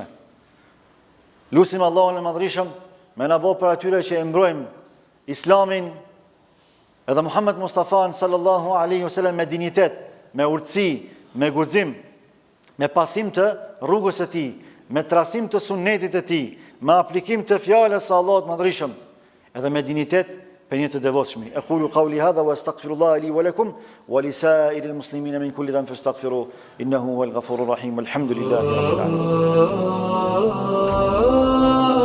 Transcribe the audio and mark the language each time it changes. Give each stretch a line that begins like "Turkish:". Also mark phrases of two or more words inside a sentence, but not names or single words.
Albanian: Lusim Allahun e Madhrishëm me na bëj për atyre që e mbrojmë Islamin edhe Muhammed Mustafa
Arabic: صلى الله عليه وسلم
Albanian: me dinitet, me urtësi, me guxim, me pasim të rrugës së tij, me trasim të sunnetit të tij, me aplikim të fjalës së Allahut Madhrishëm, edhe me dinitet për një të devotshmi.
Arabic: أقول قولي هذا وأستغفر الله لي ولكم ولسائر المسلمين من كل ذنب فاستغفروه إنه هو الغفور الرحيم. الحمد لله رب العالمين.